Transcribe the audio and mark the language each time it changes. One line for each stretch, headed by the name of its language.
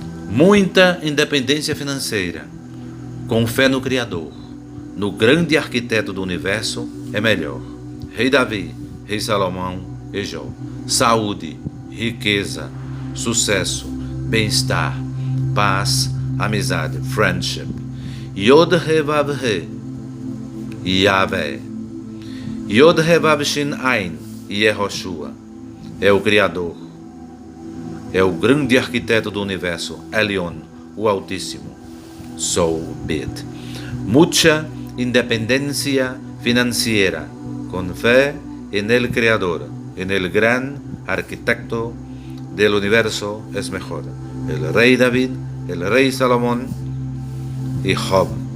Portuguese: Muita independência financeira, com fé no Criador, no grande arquiteto do universo, é melhor. Rei Davi, Rei Salomão e Jó. Saúde, riqueza, sucesso, bem-estar, paz, amizade, friendship. Yod He Vav He, Yahvé. Yod He Vav Shin Ain, Yehoshua. É o Criador. É o grande arquiteto do universo, Elion, o Altíssimo.
English: So be it.
Spanish: Mucha independencia financiera, con fe en el Creador, en el gran arquitecto del universo es mejor. El rey David, el rey Salomón y Job.